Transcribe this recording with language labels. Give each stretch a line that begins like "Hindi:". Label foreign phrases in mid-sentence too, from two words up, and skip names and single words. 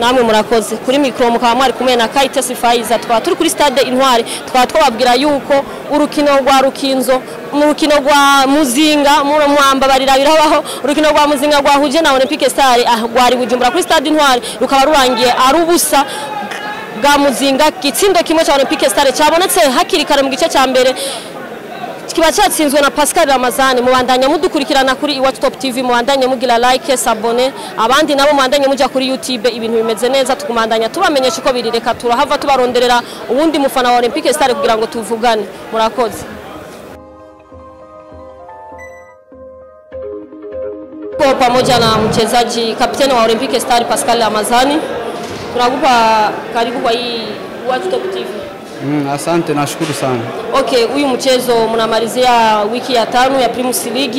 Rundi: Namwe murakoze kuri micro mukaba mwari kumwe na Kaite Sifaiza turi kuri stade Intwari twababwira yuko urukino rwa Rukinzo mu rukino rwa Muzinga mu mwamba barirabiraho urukino rwa Muzinga rwahuje na Olympique Star rwari Bujumbura kuri stade Intwari rukaba rurangiye ari ubusa bwa Muzinga gitsindo kimwe cha Olympique Star cyabonetse hakiri kare mu gice cya mbere kiba cyatsinzwe na Pascal Ramazani. Mubandanya mudukurikirana kuri Iwacu Top TV, mubandanye mugira like sabone, abandi nabo mubandanye muja kuri YouTube. Ibintu bimeze neza tukumandanya tubamenyesha uko birireka turahava tubaronderera ubundi mufana wa Olympique Star kugira ngo tuvugane. Murakoze.
Swahili: Kwa pamoja na mchezaji kapteni wa Olympique Star Pascal Ramazani, tunakupa karibu kwa hii Iwacu Top TV. Asante, nashukuru sana. Okay, huyu mchezo mnamalizia wiki ya 5 ya Primus League.